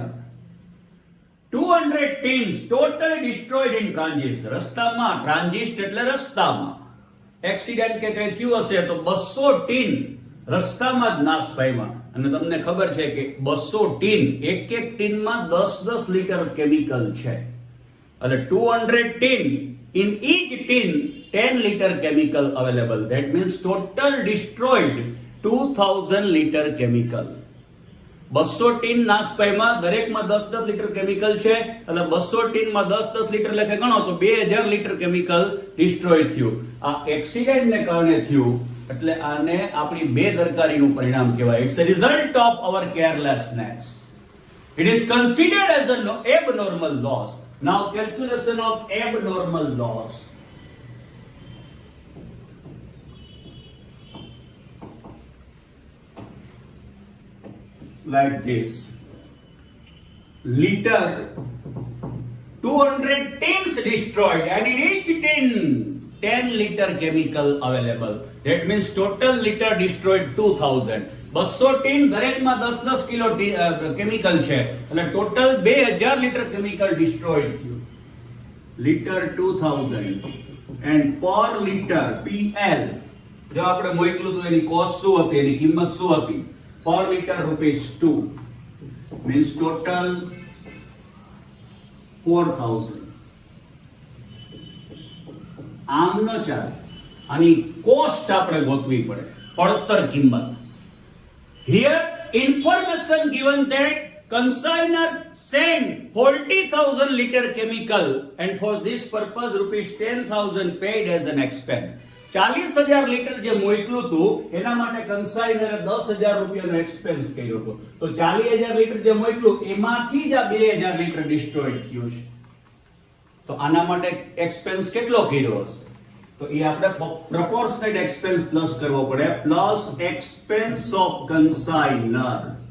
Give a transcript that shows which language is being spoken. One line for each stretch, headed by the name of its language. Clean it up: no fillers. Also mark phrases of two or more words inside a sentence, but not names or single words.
English: 200 tins totally destroyed in transit.
Gujarati: રસ્તામાં, ટ્રાન્ઝિટ એટલે રસ્તામાં. એક્સિડન્ટ કે કંઈ થયું હશે તો 200 ટીન રસ્તામાં જ નાશ પામ્યા. અને તમને ખબર છે કે 200 ટીન, એક ટીનમાં 10 લીટર કેમિકલ છે. એટલે 200 ટીન,
English: in each tin 10 liter chemical available. That means total destroyed 2,000 liter chemical.
Gujarati: 200 ટીન નાશ પામ્યા, દરેકમાં 10 લીટર કેમિકલ છે, એટલે 200 ટીનમાં 10 લીટર લખે ગણો તો 2000
English: liter chemical destroy
Gujarati: થયું. આ એક્સિડન્ટને કારણે થયું, એટલે આને આપણી બેદરકારીનું પરિણામ કહેવાય.
English: ઇટ્સ a result of our carelessness. It is considered as an abnormal loss. Now calculation of abnormal loss. Like this. Liter, 200 tins destroyed and in each tin 10 liter chemical available. That means total liter destroyed 2,000.
Gujarati: 200 ટીન, દરેકમાં 10 કિલો કેમિકલ છે, એટલે ટોટલ 2000
English: liter chemical destroyed
Gujarati: થયું. લીટર 2000
English: and per liter PL,
Gujarati: જો આપણે મોકલું તો એની કોસ્ટ શું હતી, એની કિંમત શું હતી?
English: per liter rupees 2 means total 4000.
Gujarati: આમ ન ચાલે, આની કોસ્ટ આપણે ગોતવી પડે, પડતર કિંમત.
English: Here information given that consignor sent 40,000 liter chemical and for this purpose rupees 10,000 paid as an expense.
Gujarati: 40,000 લીટર જે મોકલું હતું એના માટે કન્સાઇનરે 10,000 રૂપિયાનો એક્સપેન્સ કર્યો હતો. તો 40,000 લીટર જે મોકલું એમાંથી જ આ 2,000
English: liter destroyed
Gujarati: થયું છે. તો આના માટે એક્સપેન્સ કેટલો કર્યો હશે? તો એ આપણે
English: proportionate expense plus
Gujarati: કરવો પડે,
English: plus expense of consigner.